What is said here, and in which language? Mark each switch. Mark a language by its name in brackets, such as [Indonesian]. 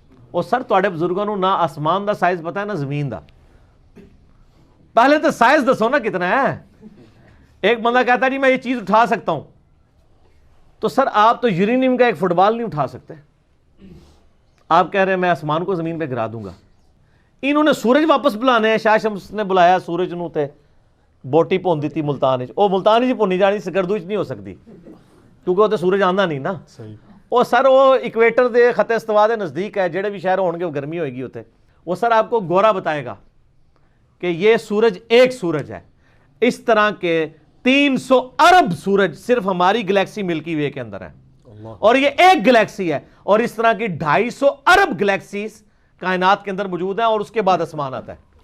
[Punjabi] اور سر تواڈے بزرگوں نو نہ آسمان دا سائز پتہ ہے نہ زمین دا. پہلے تو سائز دسو نا کتنا ہے. [Urdu] ایک بندہ کہتا ہے جی میں یہ چیز اٹھا سکتا ہوں، تو سر آپ تو یورینیم کا ایک فٹ بال نہیں اٹھا سکتے. آپ کہہ رہے ہیں میں آسمان کو زمین پہ گرا دوں گا. [Punjabi] انہوں نے سورج واپس بلانے ہیں، شاہ شمس نے بلایا سورج نو تے بوٹی پون دیتی ملتان وچ، او ملتان وچ پونی جانی سکردو وچ نہیں ہو سکتی کیونکہ وہ تے سورج آندا نہیں نا. او سر وہ ایکویٹر دے خط استوا دے نزدیک ہے، جڑے بھی شہر ہون گے وہ گرمی ہوئے گی اوتے. [Urdu] وہ سر آپ کو گورا بتائے گا کہ یہ سورج ایک سورج ہے. اس طرح کے 300 ارب سورج صرف ہماری گلیکسی ملکی وے کے اندر ہیں، اور یہ ایک گلیکسی ہے، اور اس طرح کی 250 ارب گلیکسیز کائنات کے اندر موجود ہیں، اور اس کے بعد آسمان آتا ہے.